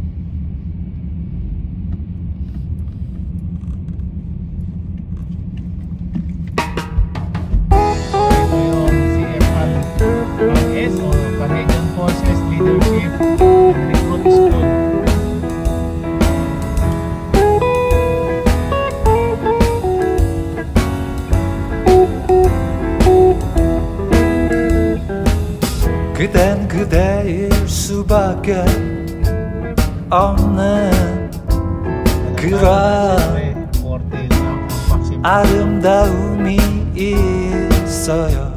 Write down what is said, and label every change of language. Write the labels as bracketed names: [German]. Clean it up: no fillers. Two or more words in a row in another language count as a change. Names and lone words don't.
[Filipino] Ito yung CFRS o Canadian Forces Leadership and Recruit School. [Korean] 그댄 그대일 수밖에 없는 그런 아름다움이 있어요.